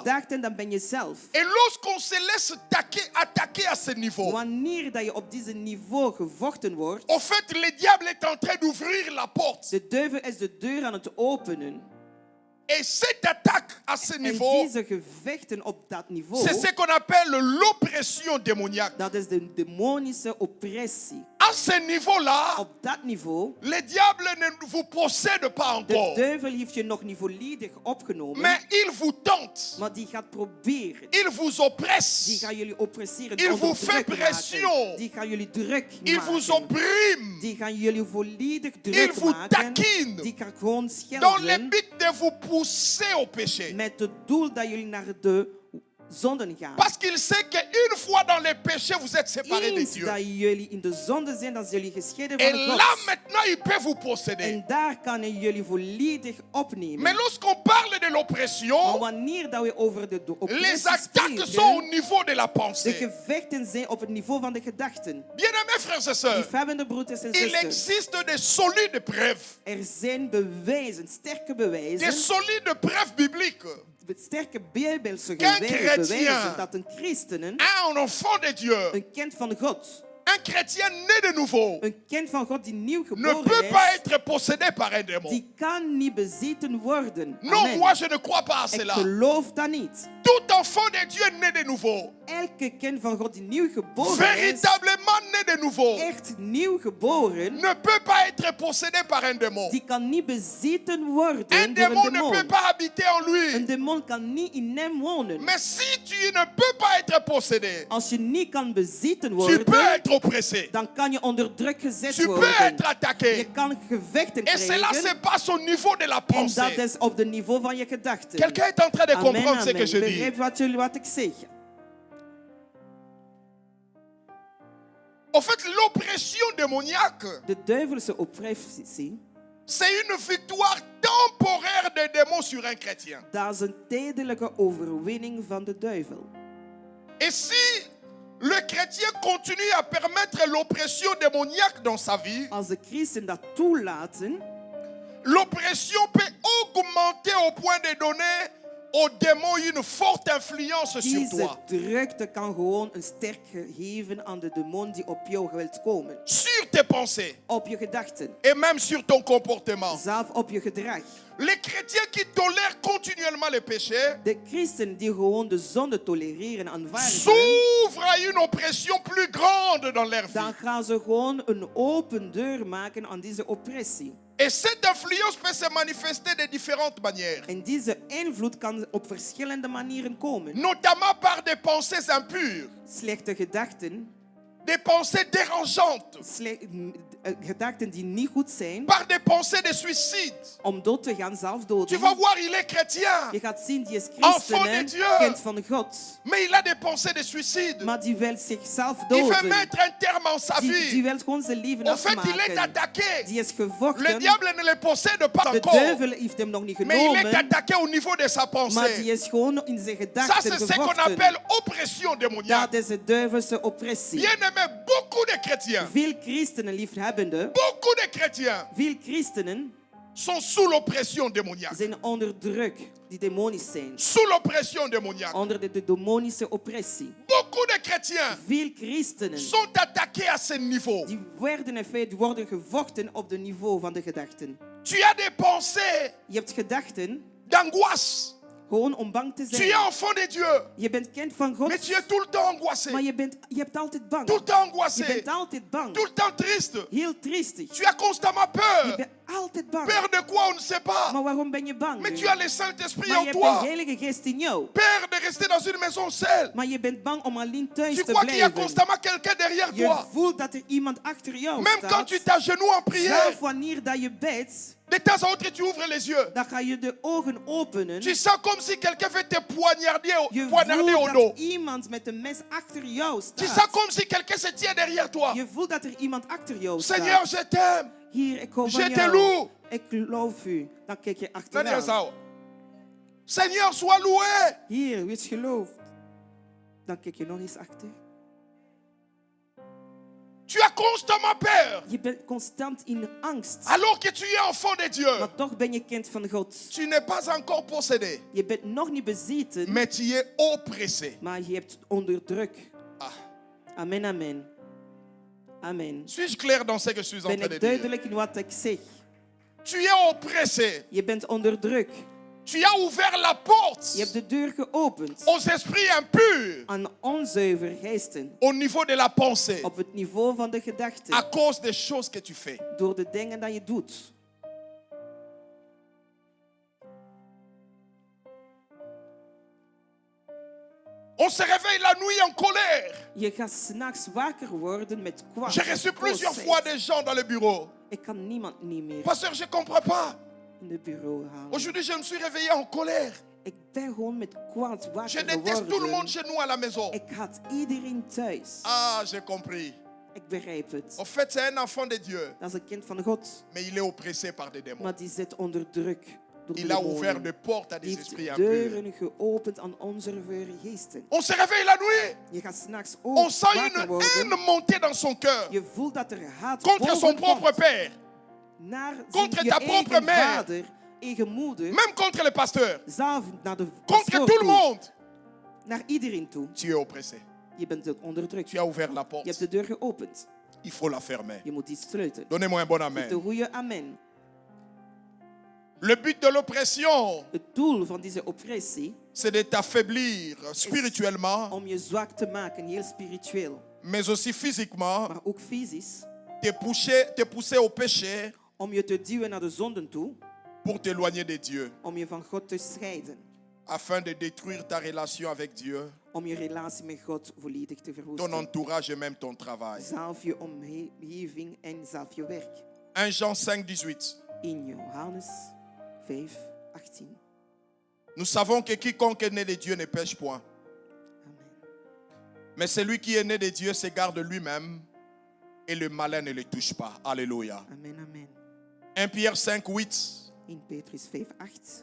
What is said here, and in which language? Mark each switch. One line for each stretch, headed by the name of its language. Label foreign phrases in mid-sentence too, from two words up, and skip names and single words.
Dutch: gedachten, dan ben je zelf.
French: Et lorsqu'on se laisse attaquer à ce niveau,
Dutch: Wanneer dat je op deze niveau gevochten wordt,
French: en fait, le diable est en train d'ouvrir la porte.
Dutch: de duivel is de deur aan het openen.
French: Et cette attaque à ce
Dutch: En
French: niveau,
Dutch: deze gevechten op dat niveau,
French: c'est ce qu'on appelle l'oppression démoniaque.
Dutch: dat is de demonische oppressie.
French: À ce niveau-là,
Dutch: Op dat niveau,
French: le diable ne vous possède pas
Dutch: de
French: encore.
Dutch: duivel heeft je nog niet volledig opgenomen,
French: Mais il vous tente.
Dutch: maar die gaat proberen.
French: Il vous
Dutch: Die
French: oppresse.
Dutch: gaan jullie oppresseren,
French: Il vous fait
Dutch: onderdrukken
French: pression.
Dutch: maken. Die gaan jullie druk
French: Il vous
Dutch: maken.
French: opprime.
Dutch: Die gaan jullie volledig
French: Il
Dutch: druk
French: vous
Dutch: maken.
French: taquine.
Dutch: Die gaan gewoon
French: Dans le
Dutch: schelden.
French: but de vous pousser au péché.
Dutch: Met het doel dat jullie naar de zonden gaan.
French: Parce qu'il sait qu'une fois dans les péchés, vous êtes séparés de
Dutch: Eens
French: Dieu.
Dutch: dat jullie in de zonde zijn, dan zijn jullie gescheiden
French: Et
Dutch: van
French: là,
Dutch: God.
French: maintenant, il peut vous posséder.
Dutch: En daar kan hij jullie volledig opnemen.
French: Mais lorsqu'on parle de
Dutch: Maar
French: l'oppression,
Dutch: wanneer dat we over de
French: les
Dutch: oppressie
French: attaques sont au
Dutch: spreken,
French: niveau de la
Dutch: de
French: pensée.
Dutch: gevechten zijn op het niveau van de gedachten.
French: Bien-aimés frères et sœurs,
Dutch: Liefhebbende broeders en
French: il
Dutch: zusters,
French: existe des solides preuves.
Dutch: er zijn bewijzen, sterke
French: Des
Dutch: bewijzen,
French: solides preuves bibliques.
Dutch: sterke bijbelse
French: Qu'un chrétien,
Dutch: bewijzen dat een christenen,
French: Un enfant de Dieu,
Dutch: een kind van God,
French: un chrétien né de nouveau,
Dutch: een kind van God die nieuw
French: ne
Dutch: geboren
French: peut pas
Dutch: is,
French: être possédé par un démon.
Dutch: die kan niet bezeten worden.
French: Non, Amen. moi je ne crois pas à
Dutch: Ik
French: cela.
Dutch: geloof dat niet.
French: Tout enfant de Dieu né de nouveau,
Dutch: Elke kind van God die nieuw geboren is,
French: véritablement né de nouveau,
Dutch: echt nieuw geboren,
French: ne peut pas être possédé par un démon.
Dutch: die kan niet bezeten worden
French: Un
Dutch: door
French: démon
Dutch: een
French: ne peut
Dutch: demon.
French: pas habiter en lui.
Dutch: Een demon kan niet in hem wonen.
French: Mais si tu ne peux pas être possédé,
Dutch: Als je niet kan bezeten
French: tu
Dutch: worden,
French: peux être oppressé.
Dutch: dan kan je onder druk gezet
French: Tu peux
Dutch: worden.
French: être attaqué.
Dutch: Je kan gevechten
French: Et cela se
Dutch: krijgen.
French: passe au niveau de la
Dutch: En dat
French: pensée.
Dutch: is op het niveau van je gedachten.
French: Quelqu'un est en train de
Dutch: Amen,
French: comprendre ce que
Dutch: amen.
French: je dis.
Dutch: Begrijp wat ik zeg.
French: En fait, l'oppression démoniaque,
Dutch: De duivelse oppressie,
French: c'est une victoire temporaire des démons sur un chrétien.
Dutch: dat is een tijdelijke overwinning van de duivel.
French: Et si le chrétien continue à permettre l'oppression démoniaque dans sa vie,
Dutch: Als de christen dat toelaten,
French: l'oppression peut augmenter au point de donner aux démons une forte influence sur
Dutch: deze
French: toi,
Dutch: drukte kan gewoon een sterk geven aan de demon die op jou wilt komen.
French: sur tes pensées
Dutch: Op je gedachten,
French: et même sur ton comportement.
Dutch: zelf op je gedrag.
French: Les chrétiens qui tolèrent continuellement les péchés
Dutch: De christen die gewoon de zonde tolereren, aanvaarden,
French: s'ouvrent à une oppression plus grande dans leur vie.
Dutch: dan gaan ze gewoon een open deur maken aan deze oppressie.
French: Et cette influence peut se manifester de différentes manières,
Dutch: En deze invloed kan op verschillende manieren komen.
French: notamment par des pensées impures,
Dutch: Slechte gedachten,
French: des pensées dérangeantes,
Dutch: gedachten die niet goed zijn,
French: par des pensées de suicide.
Dutch: om dood te gaan,
French: Tu
Dutch: zelfdoden.
French: vas voir, il est chrétien,
Dutch: Je gaat zien, die is
French: Enfant
Dutch: christen,
French: de
Dutch: hè,
French: Dieu.
Dutch: kind van God.
French: mais il a des pensées de suicide.
Dutch: Maar die wil zichzelf
French: Il veut
Dutch: doden.
French: mettre un terme en sa
Dutch: Die
French: vie.
Dutch: wil gewoon zijn leven
French: En fait, il est
Dutch: afmaken.
French: attaqué.
Dutch: Die is
French: Le
Dutch: gevochten.
French: diable ne le possède pas
Dutch: De
French: encore,
Dutch: duivel heeft hem nog niet
French: mais il est
Dutch: genomen.
French: attaqué au niveau de sa
Dutch: Maar die
French: pensée.
Dutch: is gewoon in zijn
French: Ça,
Dutch: gedachten
French: c'est ce qu'on
Dutch: gevochten.
French: appelle oppression démoniaque.
Dutch: Dat is de duivelse oppressie.
French: Bien-aimé, beaucoup de chrétiens,
Dutch: Veel christenen, liefhebbenden,
French: beaucoup de chrétiens
Dutch: veel christenen
French: sont sous l'oppression démoniaque.
Dutch: zijn onder druk die demonisch zijn.
French: Sous l'oppression démoniaque.
Dutch: Onder de demonische oppressie.
French: Beaucoup de chrétiens
Dutch: Veel christenen
French: sont attaqués à ce niveau.
Dutch: die werden in feite worden gevochten op het niveau van de gedachten.
French: Tu as des pensées
Dutch: Je hebt gedachten
French: d'angoisse.
Dutch: gewoon om bang te
French: Tu es
Dutch: zijn.
French: enfant de Dieu,
Dutch: Je bent kind van God,
French: mais tu es tout le temps angoissé.
Dutch: maar je hebt altijd bang.
French: Tout le temps
Dutch: Je
French: angoissé.
Dutch: bent altijd bang.
French: Tout le temps triste.
Dutch: Heel triestig.
French: Tu as constamment
Dutch: Je
French: peur.
Dutch: bent altijd bang.
French: Peur de quoi, on ne sait pas.
Dutch: Maar waarom ben je bang?
French: Mais tu as le Saint-Esprit
Dutch: Maar
French: en
Dutch: je hebt de
French: toi.
Dutch: Heilige Geest in jou.
French: Peur de rester dans une maison seule.
Dutch: Maar je bent bang om alleen thuis
French: Tu
Dutch: te
French: crois qu'il y a
Dutch: blijven.
French: constamment quelqu'un derrière
Dutch: Je
French: toi.
Dutch: voelt dat er iemand achter jou
French: Même quand
Dutch: staat.
French: tu t'agenouilles en prière,
Dutch: Zelf wanneer dat je bidt,
French: de temps en temps tu ouvres les yeux.
Dutch: dan ga je de ogen openen.
French: Tu sens comme si quelqu'un veut te poignarder,
Dutch: Je
French: poignarder au
Dutch: voelt
French: dos.
Dutch: dat iemand met een mes achter jou
French: Tu sens
Dutch: staat.
French: comme si quelqu'un se tient derrière toi.
Dutch: Je voelt dat er iemand achter jou
French: Seigneur,
Dutch: staat.
French: je t'aime.
Dutch: Hier, ik hou
French: Je
Dutch: van
French: te
Dutch: jou.
French: loue.
Dutch: Ik loof u. Dan kijk je Nani achteraan. Esau?
French: Seigneur, sois loué.
Dutch: Hier, wees geloofd. Dan kijk je nog eens achter.
French: Tu as constamment peur.
Dutch: Je bent constant in angst.
French: Alors que tu es enfant de Dieu.
Dutch: Maar toch ben je kind van God.
French: Tu n'es pas encore possédé.
Dutch: Je bent nog niet bezeten,
French: Mais tu es oppressé.
Dutch: maar je hebt onder druk.
French: Ah.
Dutch: Amen, amen. Amen.
French: Suis-je clair dans ce que je suis en
Dutch: Ben
French: train de
Dutch: ik
French: dire?
Dutch: duidelijk in wat ik zeg?
French: Tu es oppressé.
Dutch: Je bent onder druk.
French: Tu as ouvert la porte
Dutch: Je hebt de deur geopend
French: aux esprits impurs
Dutch: aan onzuiver geesten.
French: au niveau de la pensée
Dutch: Op het niveau van de gedachten.
French: à cause des choses que tu fais.
Dutch: Door de dingen dat je doet.
French: On se réveille la nuit en colère.
Dutch: Je gaat 's nachts wakker worden met kwaad.
French: J'ai reçu plusieurs
Dutch: boosheid.
French: fois des gens dans le bureau.
Dutch: Ik kan niemand niet meer.
French: Pasteur, je ne comprends pas.
Dutch: in de bureau halen.
French: Aujourd'hui, je me suis réveillé en colère.
Dutch: Ik ben gewoon met kwaad
French: Je
Dutch: wakker
French: déteste tout le monde
Dutch: geworden.
French: chez nous à la maison.
Dutch: Ik haat iedereen thuis.
French: Ah, j'ai compris.
Dutch: Ik begrijp het.
French: En fait, c'est un enfant de Dieu,
Dutch: Dat is een kind van God.
French: mais il est oppressé par des démons.
Dutch: Maar die zit onder druk. Door de
French: Il a ouvert
Dutch: demonen.
French: des portes à
Dutch: Die
French: des esprits
Dutch: heeft
French: impurs.
Dutch: deuren geopend aan onzuivere geesten.
French: On se réveille la nuit.
Dutch: Je gaat s'nachts
French: On
Dutch: ook
French: sent
Dutch: wakker
French: une
Dutch: worden.
French: haine monter dans son cœur
Dutch: Je voelt dat er haat
French: contre son propre
Dutch: bovenkomt
French: père,
Dutch: naar
French: contre
Dutch: je
French: ta
Dutch: eigen
French: propre mère.
Dutch: vader, eigen moeder,
French: même contre le pasteur,
Dutch: zelf naar de
French: contre
Dutch: pastoor
French: tout le
Dutch: toe,
French: monde.
Dutch: naar iedereen toe.
French: Tu es oppressé.
Dutch: Je bent onderdrukt.
French: Tu as ouvert la
Dutch: Je hebt
French: porte.
Dutch: de deur geopend.
French: Il faut la fermer.
Dutch: Je moet die sluiten.
French: Donnez-moi un bon
Dutch: De
French: amen.
Dutch: goede amen.
French: Le but de l'oppression,
Dutch: Het doel van deze oppressie
French: c'est de t'affaiblir spirituellement,
Dutch: om je zwak te maken, heel spiritueel,
French: mais aussi physiquement,
Dutch: maar ook fysisch,
French: te pousser au péché
Dutch: om je te duwen naar de zonden toe,
French: pour t'éloigner de Dieu,
Dutch: om je van God te scheiden,
French: afin de détruire ta relation avec Dieu,
Dutch: om je relatie met God volledig te
French: ton
Dutch: verwoesten.
French: entourage et même ton travail.
Dutch: Zelf je omgeving en zelf je werk.
French: 1 Jean 5, 18.
Dutch: In Johannes 5, 18.
French: Nous savons que quiconque est né de Dieu ne pêche point.
Dutch: Amen.
French: Mais celui qui est né de Dieu se garde lui-même et le malin ne le touche pas. Alléluia. Amen, amen. 1 Pierre 5, 8.
Dutch: In Petrus 5, 8.